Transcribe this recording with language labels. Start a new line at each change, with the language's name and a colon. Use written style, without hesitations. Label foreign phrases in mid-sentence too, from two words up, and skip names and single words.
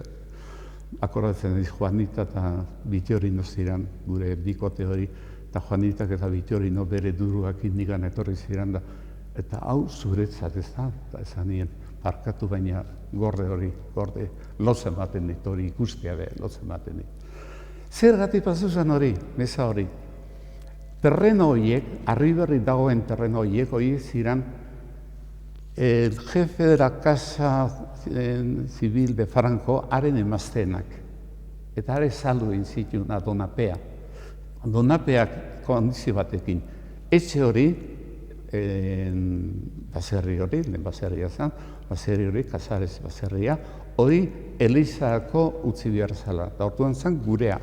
Basque: Akordatzen diz Juanita eta Bitorino ziren, gure bikote hori, eta Juanitak eta Bitorino bere duruakin nigan etorri ziren da, eta hau zuretzat ez da, eta esan nien, parkatu baina gorde loz ematen dit hori ikustea be, loz ematen dit. Zer gati pasuzan hori, meza hori? Terreno horiek, Arriberri dagoen terreno horiek ziren
Spanish: el jefe de la Casa Civil de Franco
Basque: haren emaztenak. Eta are saldu egin zituen Donapea. Donapeak kondizio batekin. Etxe hori, baserri hori, lehen baserria zen, baserri hori, Casares baserria, hori Elizako utzi behar zela, eta orduan zen gurea.